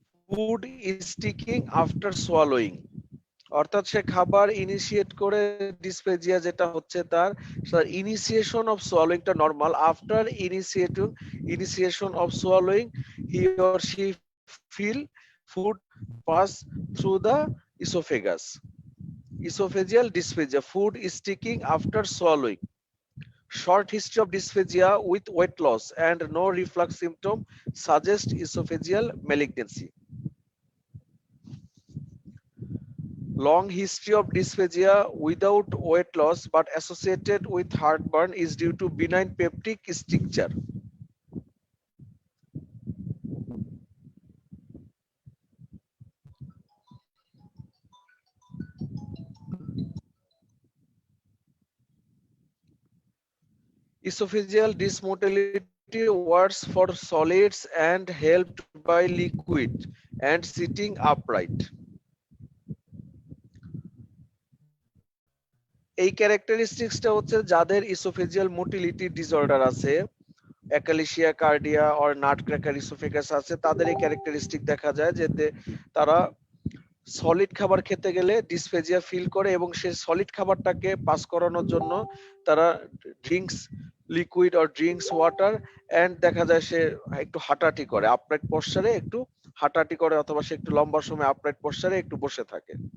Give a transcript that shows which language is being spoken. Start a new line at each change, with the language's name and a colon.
English: Food is sticking after swallowing.
Bangla: অর্থাৎ সে খাবার initiate করে, ডিসফেজিয়া যেটা হচ্ছে
English: তার initiation of সোয়ালোইংটা normal, after initiation of swallowing he or she feel food pass through the esophagus. Esophageal dysphagia, food is sticking after swallowing. Short history of dysphagia with weight loss and no reflux symptom suggests esophageal malignancy. Long history of dysphagia without weight loss but associated with heartburn is due to benign peptic stricture. Esophageal dysmotility works for solids and helped by liquid and sitting upright.
Bangla: এই ক্যারেক্টারিস্টিক্সটা হচ্ছে যাদের oesophageal motility disorder আছে, অ্যাকালিশিয়া কার্ডিয়া or নাটক্র্যাকার oesophagus আছে, তাদের এই characteristic দেখা যায় যে তারা সলিড খাবার খেতে গেলে ডিসফেজিয়া ফিল করে এবং সেই সলিড খাবারটাকে পাস করানোর জন্য তারা
English: drinks liquid or drinks water and
Bangla: দেখা যায় সে একটু হাঁটাহাঁটি করে, আপরাইট পশ্চারে একটু হাঁটাহাঁটি করে অথবা সে একটু লম্বা সময় আপরাইট পশ্চারে একটু বসে থাকে।